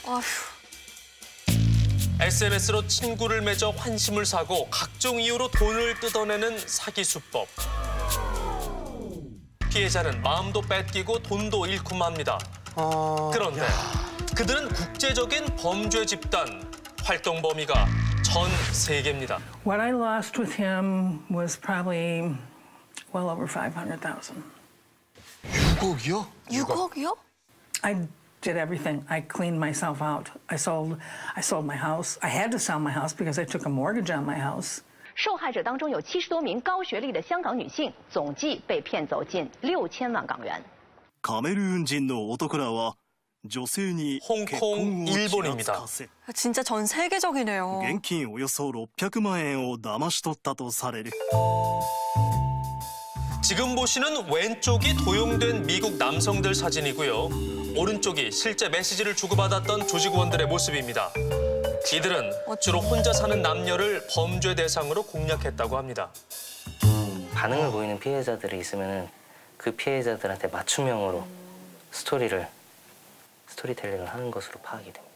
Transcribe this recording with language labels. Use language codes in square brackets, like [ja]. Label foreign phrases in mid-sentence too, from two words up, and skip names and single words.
[ko] SNS로 친구를 맺어 환심을 사고 각종 이유로 돈을 뜯어내는 사기 수법. 피해자는 마음도 뺏기고 돈도 잃고 맙니다. 그런데 그들은 국제적인 범죄 집단, 활동 범위가 전 세계입니다. [en] What I lost with him was probably well over 500,000. [ko] 6억이요? 6억이요? [en] I did everything. I cleaned myself out. I sold my house. I had to sell my house because I took a mortgage on my house. [zh] 受害者当中有70多名高学历的香港女性，总计被骗走近6000万港元。 [ja] カメルーン人の男らは女性に結婚をちらつかせ [ko] 진짜 전 세계적이네요. [ja] 現金およそ600万円を騙し取ったとされる. [ko] 지금 보시는 왼쪽이 도용된 미국 남성들 사진이고요. 오른쪽이 실제 메시지를 주고받았던 조직원들의 모습입니다. 이들은 주로 혼자 사는 남녀를 범죄 대상으로 공략했다고 합니다. 반응을 보이는 피해자들이 있으면 그 피해자들한테 맞춤형으로 스토리텔링을 하는 것으로 파악이 됩니다.